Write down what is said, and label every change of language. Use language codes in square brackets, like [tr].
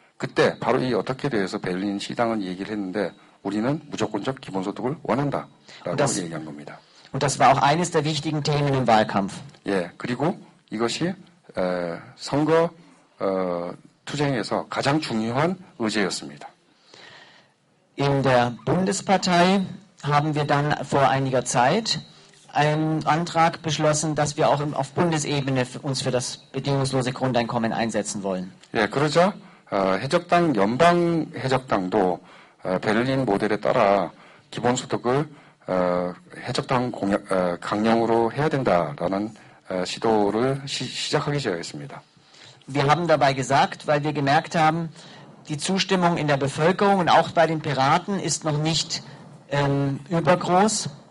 [ko] 그때 바로 이 어떻게 대해서 베를린 시당은 얘기를 했는데 우리는 무조건적 기본소득을 원한다라고 얘기한 겁니다. [de] Und das war auch eines der wichtigen Themen im Wahlkampf. [ko] 예, 그리고 이것이 선거 투쟁에서 가장 중요한 의제였습니다. [de] In der Bundespartei haben wir dann vor einiger Zeit einen Antrag beschlossen, dass wir auch auf Bundesebene uns für das bedingungslose Grundeinkommen einsetzen wollen. [ko] 예, 그러자 해적당 연방 해적당도 베를린 모델에 따라 기본소득을 해적당 강령으로 해야 된다라는 시도를 시작하기 시작했습니다. [de] Wir haben dabei gesagt, weil wir gemerkt haben, die Zustimmung in der Bevölkerung und auch bei den Piraten ist noch nicht übergroß.